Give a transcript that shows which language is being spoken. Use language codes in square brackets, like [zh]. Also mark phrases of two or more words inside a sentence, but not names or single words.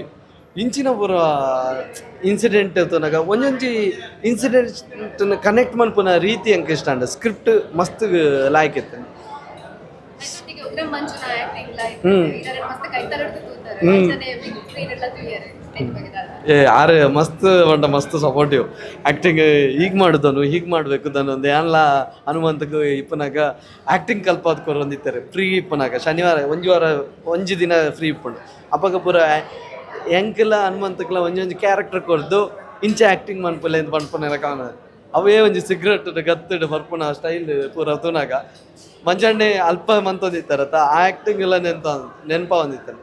[tcy] ಇಂಚಿನ ಪೂರ ಇನ್ಸಿಡೆಂಟ್ ತನಕ ಒಂಜೊಂಜಿ [en] incident connect [tcy] ಮನ್ಪುನ ರೀತಿ ಅಂಕ ಇಷ್ಟ ಅಂಡ. ಸ್ಕ್ರಿಪ್ಟ್ ಮಸ್ತ್ ಲಾಯ್ಕ್ ಇತ್ತು. ಆರೆ ಮಸ್ತ್ ಬಂಡ ಮಸ್ತ್ [en] supportive acting. [kn] ಹೀಗೆ ಮಾಡುದನು ಹೀಗೆ ಮಾಡಬೇಕು [tcy] ದನು ಒಂದು ಎಲ್ಲ ಹನುಮಂತಗೂ ಇಪ್ಪನಾಗ ಆ್ಯಕ್ಟಿಂಗ್ ಕಲ್ಪಾದ್ ಕೊರೊಂದಿತ್ತಾರೆ ಫ್ರೀ ಇಪ್ಪನಾಗ ಶನಿವಾರ ಒಂಜಿ ದಿನ ಫ್ರೀ ಇಪ್ಪುಂಡು. ಅಪ್ಪಗ ಪೂರ ಎಂಕಲ ಹನುಮಂತಕ್ಲ ಒಂಜೊಂಜಿ ಕ್ಯಾರೆಕ್ಟರ್ ಕೊರ್ದು ಇಂಚೆ ಆ್ಯಕ್ಟಿಂಗ್ ಮನ್ಪಲೆ ಅಂತ ಪನ್ಪನೆಲ್ಲ ಕಾಣ ಅವೇ ಒಂಜಿ ಸಿಗರೆಟ್ ಗತ್ತಡ್ ಬರ್ಪುನ ಸ್ಟೈಲ್ ಪೂರ ತೂನಾಗ ಮಂಜಣ್ಣೆ ಅಲ್ಪ ಮಂತೊಂದಿತ್ತಾರತ್ತ ಆ ಆ್ಯಕ್ಟಿಂಗ್ ಎಲ್ಲ ನೆನಪ ಹೊಂದಿತ್ತಾನೆ.